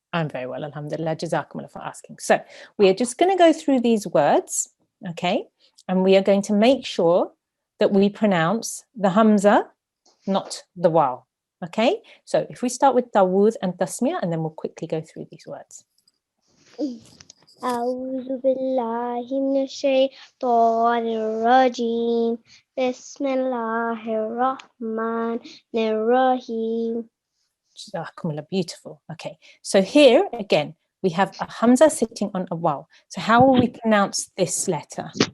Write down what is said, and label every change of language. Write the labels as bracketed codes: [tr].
[en] I'm very well, alhamdulillah. Jazakumullah for asking. So we are just going to go through these words, okay? And we are going to make sure that we pronounce the hamza, not the waw, okay? So if we start with tawud and tasmiyah, and then we'll quickly go through these words. [ar] أعوذ بالله من الشيطان الرجيم بسم الله الرحمن الرحيم. [en] Jazakumullah, beautiful. Okay, so here again, we have a hamza sitting on a waw. So how will we pronounce this letter?